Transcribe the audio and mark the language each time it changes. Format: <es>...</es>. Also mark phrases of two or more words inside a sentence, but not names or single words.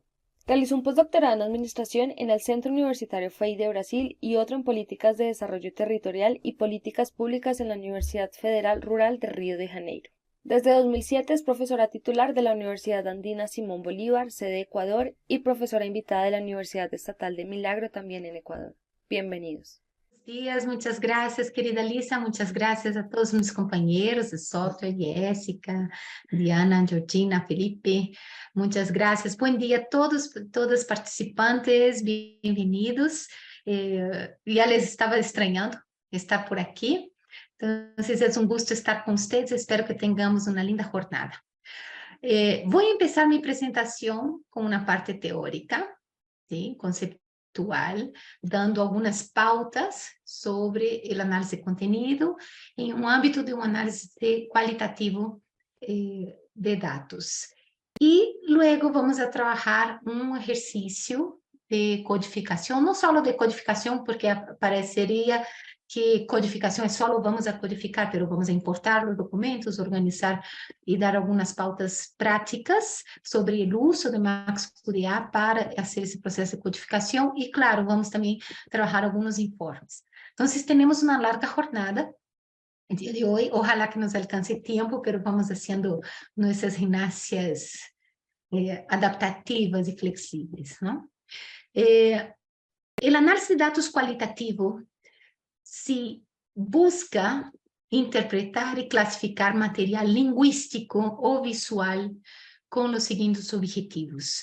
<es>Realizó un postdoctorado en Administración en el Centro Universitario FEI de Brasil y otro en Políticas de Desarrollo Territorial y Políticas Públicas en la Universidad Federal Rural de Río de Janeiro. Desde 2007 es profesora titular de la Universidad Andina Simón Bolívar, sede Ecuador, y profesora invitada de la Universidad Estatal de Milagro, también en Ecuador. Bienvenidos.</es> <pt>Dias, muitas graças, querida Lisa, muitas graças a todos meus companheiros de software, Jéssica, Diana, Georgina, Felipe, muitas graças. Bom dia a todos, todas participantes, bem-vindos. Já les estava estranhando estar por aqui, então é um gosto estar com vocês, espero que tenhamos uma linda jornada. Vou começar minha apresentação com uma parte teórica,</pt> <es>¿sí? Conceptual, dando algunas pautas sobre el análisis de contenido en un ámbito de un análisis cualitativo de datos. Y luego vamos a trabajar un ejercicio de</es> <pt>codificação, não só de codificação, porque pareceria que codificação é só</pt> <es>vamos a codificar, pero vamos a importar</es> <pt>os documentos, organizar e dar algumas pautas práticas sobre o uso de MaxQDA para fazer esse processo de codificação e, claro, vamos também trabalhar alguns informes. Então, temos uma larga jornada</pt> <es>el día de hoy, ojalá que nos alcance tiempo, pero vamos haciendo nuestras gimnasias adaptativas y flexibles, ¿no? El análisis de datos cualitativo se busca interpretar y clasificar material lingüístico o visual con los siguientes objetivos.</es>